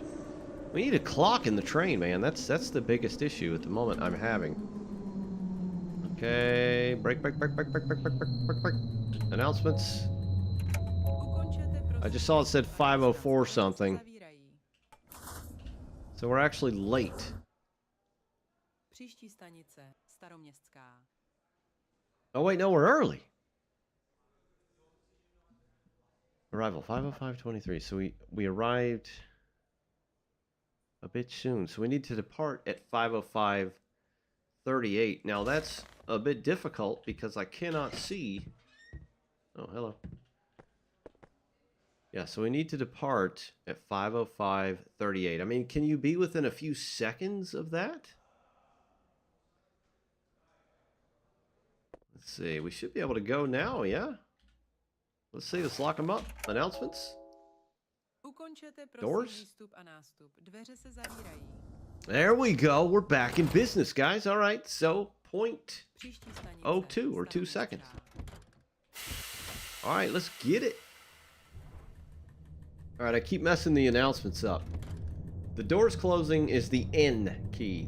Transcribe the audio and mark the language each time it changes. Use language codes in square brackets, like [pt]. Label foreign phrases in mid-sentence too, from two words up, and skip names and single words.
[en] We need a clock in the train, man. That's the biggest issue at the moment I'm having. Okay, brake. Announcements. I just saw it said 5:04 something. So we're actually late. [cs] Příští stanice, Staroměstská. [en] Oh, wait, no, we're early. Arrival 5:05:23. So we arrived a bit soon. So we need to depart at 5:05:38. Now that's a bit difficult because I cannot see. Oh, hello. Yeah, so we need to depart at 5:05:38. I mean, can you be within a few seconds of that? Let's see. We should be able to go now, yeah? Let's see. Let's lock them up. Announcements. [cs] Ukončete prosím [en] Doors? [cs] výstup a nástup. Dveře se zavírají. [en] There we go. We're back in business, guys. All right. So, point [cs] Příští stanice, [en] 02 or 2 seconds. [cs] Staroměstská. [en] All right, let's get it. All right, I keep messing the announcements up. The doors closing is the N key.